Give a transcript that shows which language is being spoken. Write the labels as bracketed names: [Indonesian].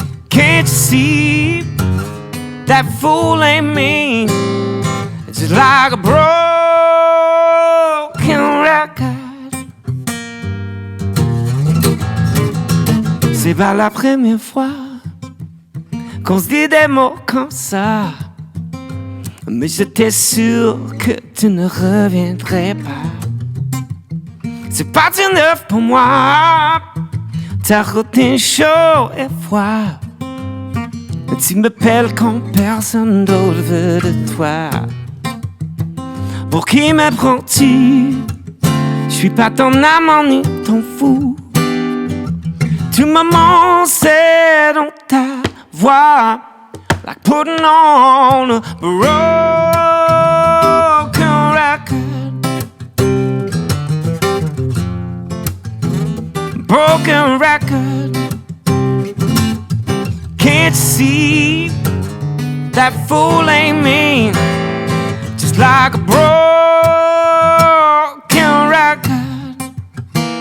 [English] Can't you see that fool ain't me? It's just like a broken record. [French] C'est pas la première fois qu'on se dit des mots comme ça, mais j'étais sûr que tu ne reviendrais pas. C'est pas du neuf pour moi, ta routine chaud et froid. Tu m'appelles quand personne d'autre veut de toi. Pour qui me prends-tu? Je suis pas ton amant ni ton fou. Tu me mentais dans ta voix, [English] like putting on a broken record. Broken record. Can't you see that fool ain't me? Just like a broken record.